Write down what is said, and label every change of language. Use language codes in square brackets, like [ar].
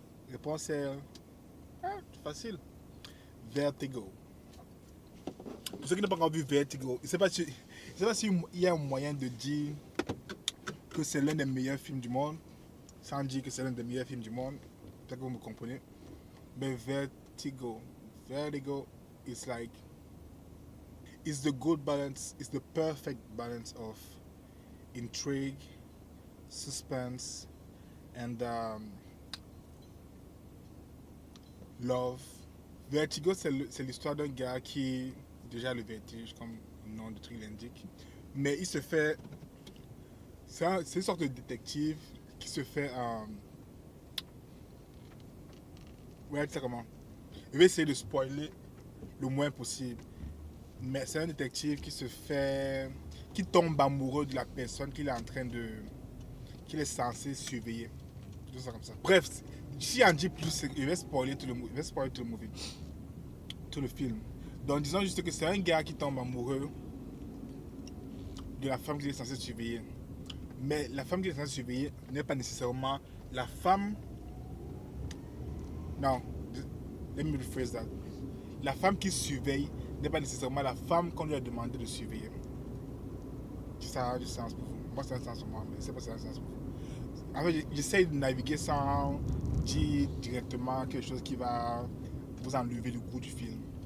[fr] Réponse est facile. Vertigo. Pour ceux qui n'ont pas encore vu Vertigo, je ne sais pas s'il y a un moyen de dire que c'est l'un des meilleurs films du monde, sans dire que c'est l'un des meilleurs films du monde. Peut-être que vous me comprenez. [en] Mais Vertigo is like, it's the good balance, it's the perfect balance of intrigue, suspense, and love. [fr] Vertigo, c'est l'histoire d'un gars qui, déjà le vertige, comme le nom du truc l'indique, mais il se fait, c'est une sorte de détective qui se fait, ouais, tu sais comment, je vais essayer de spoiler le moins possible, mais c'est un détective qui se fait, qui tombe amoureux de la personne qu'il est en train de, qu'il est censé surveiller. Tout ça comme ça. Bref, si on dit plus, il va spoiler tout le movie, tout le film. Donc disons juste que c'est un gars qui tombe amoureux de la femme qu'il est censé surveiller. Mais la femme qu'il est censé surveiller n'est pas nécessairement la femme. [en] Non, let me rephrase that. [fr] La femme qui surveille n'est pas nécessairement la femme qu'on lui a demandé de surveiller. Ça a du sens pour vous. Moi, c'est un sens pour moi, mais c'est pas ça un sens pour vous. En fait, j'essaie de naviguer sans dire directement quelque chose qui va vous enlever le goût du film.